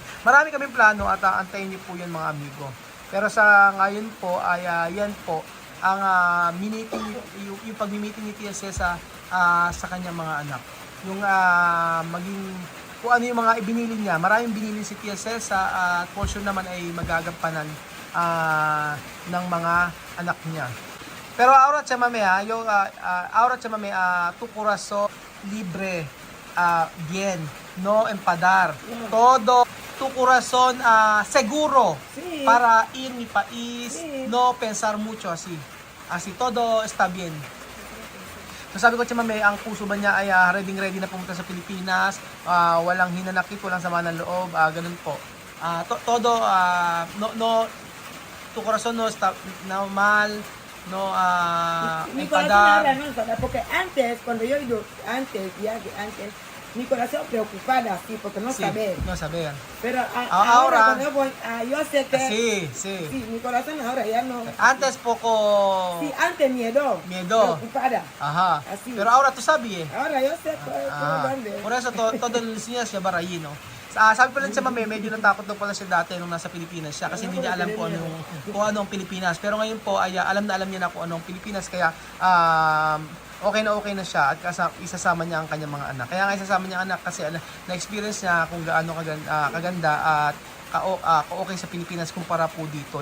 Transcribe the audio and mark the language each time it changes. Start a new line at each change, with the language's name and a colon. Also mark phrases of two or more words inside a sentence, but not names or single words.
Filipino: Marami kaming plano at antayin niyo po yan, mga amigo. Pero sa ngayon po ay yan po ang yung pag-meeting ni Tia Cesa sa kanyang mga anak. Yung maging kung ano yung mga ibinili niya. Maraming binili si Tia Cesa at portion naman ay magagampanan ng mga anak niya.
Spanish: Pero ahora Tia Mame, yung ahora Tia Mame, tu corazón libre, bien, no empadar. Todo tu corazón seguro Sí. para ir mi país, Sí. no pensar mucho así. Así todo está bien.
Filipino: So sabi ko, Tia Mame, ang puso ba niya ay ready na pumunta sa Pilipinas, walang hinanakit, walang sama ng loob, ganun po.
Spanish: Todo, no, tu corazón no está mal, no, Mi corazón enfadar. habla, no enfadar, porque antes, cuando yo digo antes, mi corazón preocupada, sí, porque no Sí, saber. no saber. Pero Ahora- ahora, cuando yo voy, yo sé que, Sí. sí, mi corazón ahora ya no. Antes poco Sí, antes miedo. Miedo. Preocupada. Ajá. Así. Pero ahora tú sabes, eh. Ahora yo sé por dónde. Por eso todo el siya siya barayin, no.
Filipino: Sabi pa lang siya, Mame, medyo natakot daw pala siya dati nung nasa Pilipinas siya kasi hindi niya alam kung ano ang Pilipinas. Pero ngayon po ay alam niya na kung ano ang Pilipinas, kaya okay na siya at isasama niya ang kanyang mga anak. Kaya nga isasama niya ang anak kasi na-experience niya kung gaano kaganda at okay sa Pilipinas kumpara po dito.